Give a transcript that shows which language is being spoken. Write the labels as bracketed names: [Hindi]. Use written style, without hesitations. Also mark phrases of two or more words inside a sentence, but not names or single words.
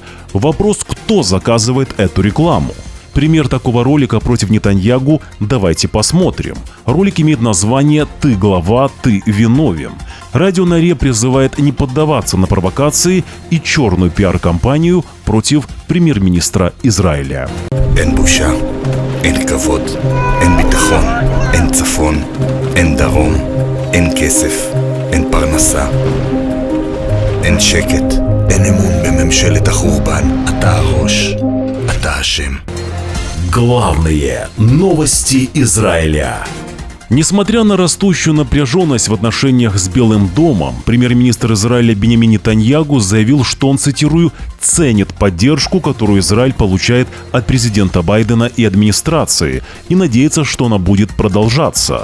[Russian] Вопрос, кто заказывает эту рекламу. Пример такого ролика против Нетаньягу давайте посмотрим. Ролик имеет название «Ты глава, ты виновен». Радио Наре призывает не поддаваться на провокации и черную пиар-кампанию против премьер-министра Израиля. [Hebrew] אין בושה, אין כבוד, אין ביטחון, אין צפון, אין דרום, אין כסף, אין פרנסה, אין שקט, אין אמון בממשלת החורבן. אתה הראש, אתה אשם. [Russian] Главные новости Израиля. Несмотря на растущую напряженность в отношениях с Белым домом, премьер-министр Израиля Биньямин Нетаньягу заявил, что он, цитирую, «ценит поддержку, которую Израиль получает от президента Байдена и администрации, и надеется, что она будет продолжаться.